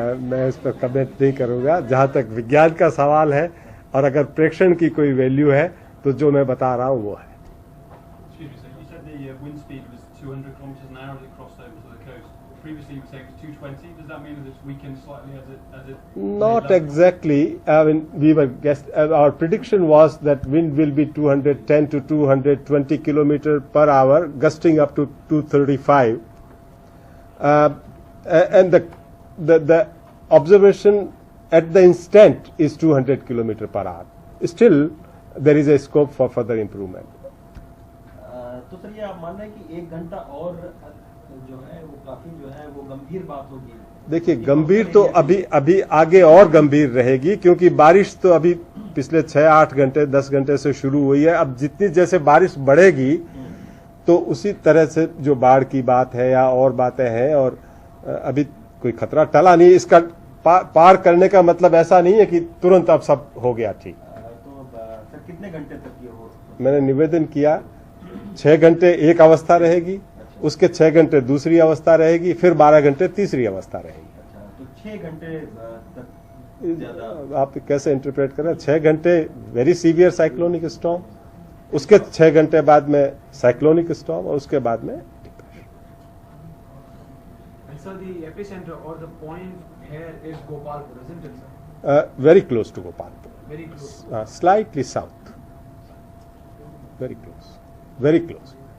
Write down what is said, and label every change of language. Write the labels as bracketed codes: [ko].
[hi] मैं इस पर कमेंट नहीं करूंगा। जहां तक विज्ञान का सवाल है और अगर प्रेक्षण की कोई वैल्यू है तो जो मैं बता रहा हूं वो है। [en] Excuse me, sir. You said the wind speed was 200 kilometers an hour as it crossed over to the coast. previously you were saying it was 220. Does that mean that it's weakened slightly as it? Not exactly. I mean, we were our prediction was that wind will be 210 to 220 kilometer per hour, gusting up to 235. And the observation at the instant is 200 kilometer per hour. Still, there is a scope for further improvement. [hi] तो sir ये आप मान रहे हैं कि 1 घंटा और जो है वो काफी जो है वो गंभीर बात होगी? देखिए, गंभीर तो अभी आगे और गंभीर रहेगी, क्योंकि बारिश तो अभी पिछले 6-8 घंटे 10 घंटे से शुरू हुई है. अब जितनी जैसे बारिश बढ़ेगी तो उसी तरह से जो बाढ़ की बात है या और बातें हैं, और अभी कोई खतरा टला नहीं. इसका पार करने का मतलब ऐसा नहीं है कि तुरंत अब सब हो गया ठीक. तो सर कितने घंटे तक ये हो? मैंने निवेदन किया 6 घंटे एक अवस्था रहेगी, उसके 6 घंटे दूसरी अवस्था रहेगी, फिर 12 घंटे तीसरी अवस्था रहेगी. अच्छा, तो 6 घंटे तक ज्यादा आप कैसे इंटरप्रेट कर रहे हैं? 6 घंटे वेरी सीवियर साइक्लोनिक स्टॉर्म, उसके 6 घंटे बाद में साइक्लोनिक स्टॉर्म, और उसके बाद में [en] And sir, the epicenter or the point here is Gopalpur, isn't it, sir? very close to Gopalpur, Very close. slightly south, very close, very close.